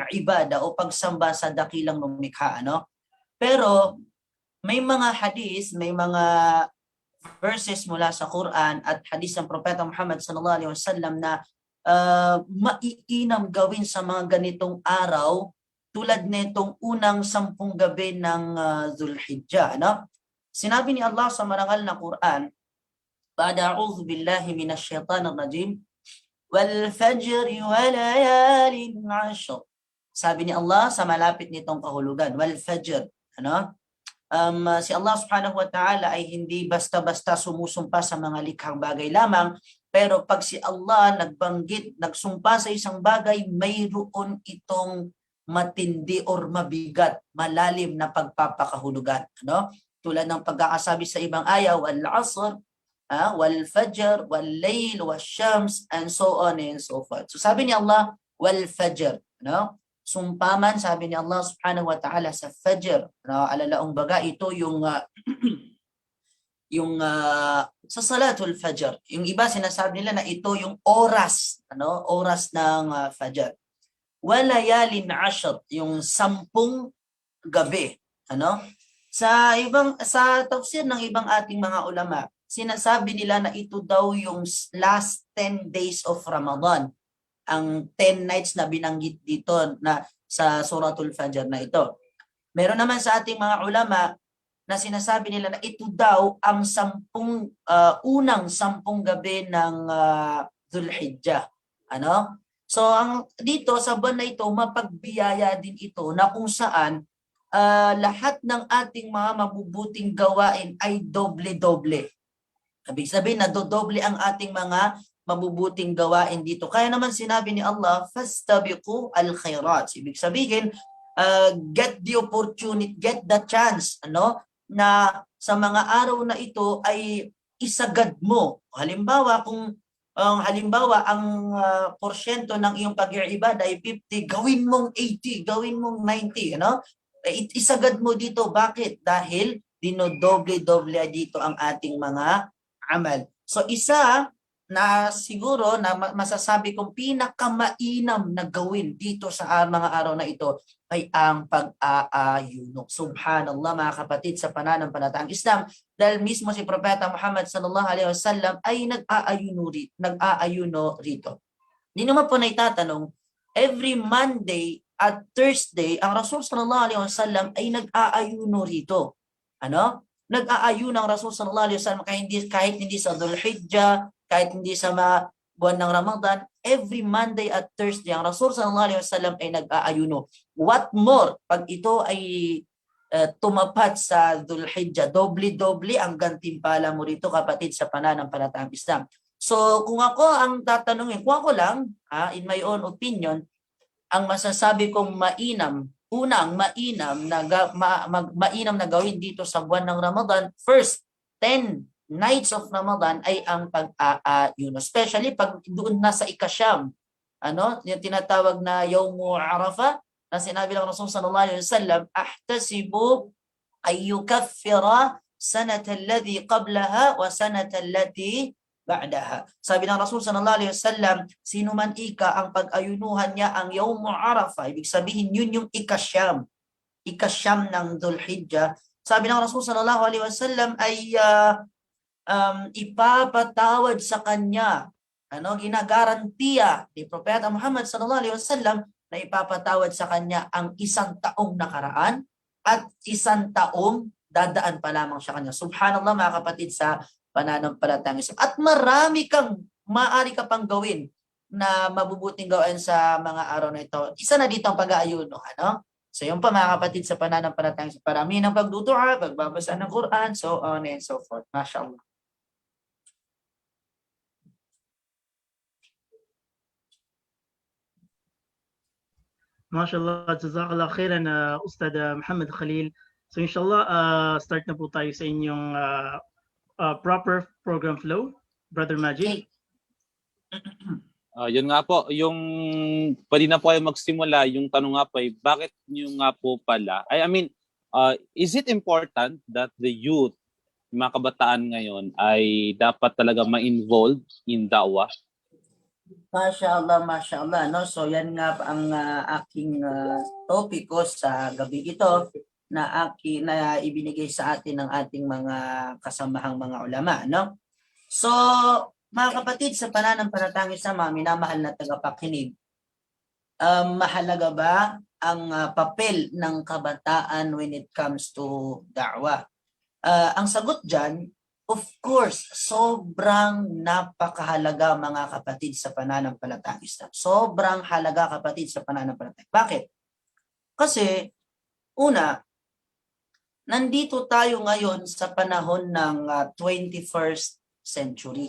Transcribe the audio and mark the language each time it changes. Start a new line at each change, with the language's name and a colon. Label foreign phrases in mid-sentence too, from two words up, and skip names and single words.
Filipino: ibada o pagsamba sa dakilang lumikha, Pero, may mga hadis, may mga verses mula sa Quran at hadis ng Propeta Muhammad
Arabic: صلى الله عليه وسلم
Filipino: na maiinam gawin sa mga ganitong araw tulad nitong unang 10 gabi ng Dhul Hijjah. Sinabi ni Allah sa marangal na Quran,
Arabic: "أعوذ بالله من الشيطان الرجيم، والفجر وليال عشر."
Filipino: Sabi ni Allah sa malapit nitong kahulugan,
Arabic: والفجر.
Filipino: Si Allah
Arabic: سبحانه وتعالى
Filipino: ay hindi basta-basta sumusumpa sa mga likhang bagay lamang, pero pag si Allah nagbanggit, nagsumpa sa isang bagay, mayroon itong matindi or mabigat, malalim na pagpapakahulugan. Tulad ng pagkakasabi sa ibang aya,
Arabic: والعصر، والفجر، والليل، والشمس,
English: and so on and so forth.
Filipino: So sabi ni Allah,
Arabic: والفجر.
Filipino: Sumpaman, sabi ni Allah
Arabic: سبحانه وتعالى
Filipino: sa fajr. Alalaong baga, ito yung sa
Arabic: صلاة الفجر.
Filipino: Yung iba sinasabi nila na ito yung oras, oras ng fajr.
Arabic: وليال عشر,
Filipino: yung 10 gabi. Sa tafsir ng ibang ating mga ulama, sinasabi nila na ito daw yung
English: last 10 days of Ramadan.
Filipino: Ang 10 nights na binanggit dito na sa Suratul Fajr na ito. Meron naman sa ating mga ulama na sinasabi nila na ito daw ang unang 10 gabi ng Dhul Hijjah. So dito sa buwan na ito, mapagbiyaya din ito na kung saan lahat ng ating mga mabubuting gawain ay doble-doble. Ibig sabihin na dodoble ang ating mga mabubuting gawain dito. Kaya naman sinabi ni Allah,
Arabic: فاستبقوا الخيرات.
Filipino: Ibig sabihin,
English: get the opportunity, get the chance,
Filipino: na sa mga araw na ito ay isagad mo. Halimbawa, kung ang porsyento ng iyong pag-iibada ay 50, gawin mong 80, gawin mong 90, isagad mo dito. Bakit? Dahil dinodoble-doble dito ang ating mga amal. So isa na siguro na masasabi kong pinakamainam na gawin dito sa mga araw na ito ay ang pag-aayuno. Subhanallah mga kapatid sa pananampalatayang Islam, dahil mismo si Propeta Muhammad
Arabic: صلى الله عليه وسلم
Filipino: ay nag-aayuno rito. Hindi naman po na itatanong,
English: every Monday
Filipino: at Thursday ang Rasul
Arabic: صلى الله عليه وسلم
Filipino: ay nag-aayuno rito. Nag-aayuno ang Rasul
Arabic: صلى الله عليه وسلم
Filipino: kahit hindi sa Dhul Hijjah, kahit hindi sa buwan ng Ramadan,
English: every Monday
Filipino: at Thursday, ang Rasul
Arabic: صلى الله عليه وسلم
Filipino: ay nag-aayuno.
English: What more,
Filipino: pag ito ay tumapat sa Dhul Hijjah, doble-doble ang gantimpala mo rito kapatid sa pananampalatayang Islam. So kung ako ang tatanungin, kung ako lang,
English: in my own opinion,
Filipino: ang masasabi kong mainam na gawin dito sa buwan ng Ramadan,
English: first 10 nights of Ramadan
Filipino: ay ang pag-aayuno. Especially pag doon na sa ikasyam, yung tinatawag na Yawmu Arafah, na sinabi ng Rasul
Arabic: صلى الله عليه وسلم, أحتسب أن يكفر السنة التي قبله والسنة التي بعده.
Filipino: Sabi ng Rasul
Arabic: صلى الله عليه وسلم,
Filipino: sino man ang pag-ayunuhan niya ang Yawmu Arafah, ibig sabihin yun yung ikasyam ng Dhul Hijjah. Sabi ng Rasul
Arabic: صلى الله عليه وسلم
Filipino: ay ipapatawad sa kanya, ginagarantiya ni Propeta Muhammad
Arabic: صلى الله عليه وسلم
Filipino: na ipapatawad sa kanya ang 1 taong nakaraan at 1 taong dadaan pa lamang siya kanya. Subhanallah mga kapatid sa pananampalatayang Islam. At maaari ka pang gawin na mabubuting gawain sa mga araw na ito. Isa na dito ang pag-aayuno. So yung pa mga kapatid sa pananampalatayang Islam. Parami ng pagdudua, pagbabasa ng Quran,
English: so on and so forth.
Filipino: MashaAllah.
Arabic: ما شاء الله، جزاك الله خيرا, Ustad Muhammad Khalil.
Filipino: So inshallah, start na po tayo sa inyong
English: proper program flow,
Filipino: Brother Majid. Okay. Yun nga po, yung pwede na po kayo magsimula. Yung tanong nga po ay, bakit nyo nga po pala?
English: Is it important that the youth,
Filipino: mga kabataan ngayon, ay dapat talaga ma-involved in da'wah?
Arabic: ما شاء الله، ما شاء الله.
Filipino: So yan nga ang aking topiko sa gabi ito na ibinigay sa atin ng ating mga kasamahang mga ulama. So mga kapatid sa pananampalatayang Islam, minamahal na tagapakinig, mahalaga ba ang papel ng kabataan
English: when it comes to da'wah?
Filipino: Ang sagot dyan,
English: of course,
Filipino: sobrang napakahalaga mga kapatid sa pananampalatayang Islam. Sobrang halaga kapatid sa pananampalatayang. Bakit? Kasi, una, nandito tayo ngayon sa panahon ng 21st century.